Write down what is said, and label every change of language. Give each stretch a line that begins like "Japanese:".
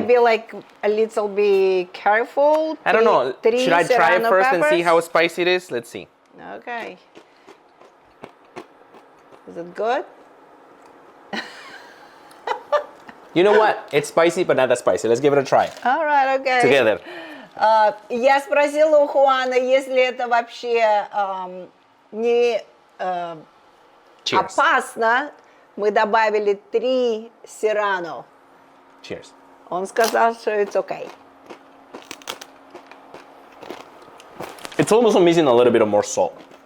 English: Should I be like a little bit careful? I don't know. Should I try it first and see how spicy it is? Let's see. Okay. Is it good? You know what? It's spicy, but not that spicy. Let's give it a try. All right, okay. Together.
Russian: Я спросила у Хуана, если это вообще не опасно. Мы добавили 3 серрано.
English: Cheers.
Russian: Он сказал, что
English: it's okay. It's almost missing a little bit of more salt.